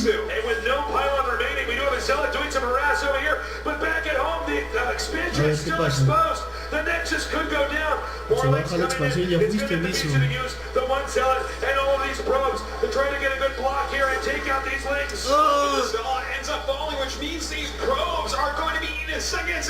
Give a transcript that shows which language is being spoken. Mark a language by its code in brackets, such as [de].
[en] And with no pylon remaining, we do have a Zealot doing some harass over here, but back at home, the expansion is still exposed. The Nexus could go down. [es] Se baja la expansión, ya fuiste, BISU. [en] The one Zealot and all of these probes to try to get a good block here and take out these Lings. The Zealot ends up falling, which means these probes are going to be eaten in seconds.